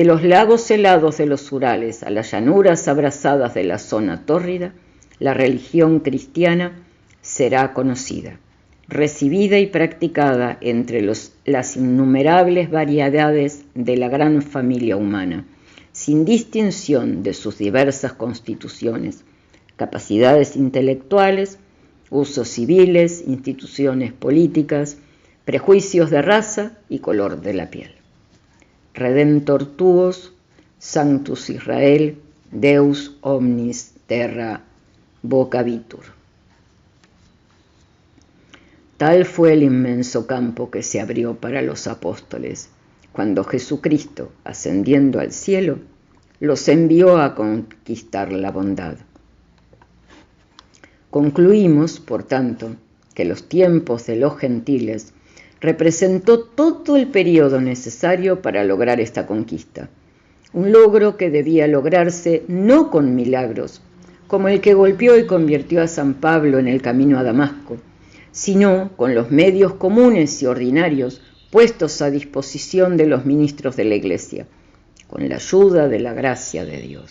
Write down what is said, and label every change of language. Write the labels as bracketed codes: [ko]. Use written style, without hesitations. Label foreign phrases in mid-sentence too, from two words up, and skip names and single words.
[es] los lagos helados de los Urales a las llanuras abrasadas de la zona tórrida, la religión cristiana será conocida, recibida y practicada entre las innumerables variedades de la gran familia humana, sin distinción de sus diversas constituciones, capacidades intelectuales, usos civiles, instituciones políticas, prejuicios de raza y color de la piel. [la] Redentor tuos, Sanctus Israel, Deus omnis terra vocabitur. [es] Tal fue el inmenso campo que se abrió para los apóstoles, cuando Jesucristo, ascendiendo al cielo, los envió a conquistar la bondad. Concluimos, por tanto, que los tiempos de los gentiles representó todo el periodo necesario para lograr esta conquista, un logro que debía lograrse no con milagros, como el que golpeó y convirtió a San Pablo en el camino a Damasco, sino con los medios comunes y ordinarios puestos a disposición de los ministros de la Iglesia, con la ayuda de la gracia de Dios.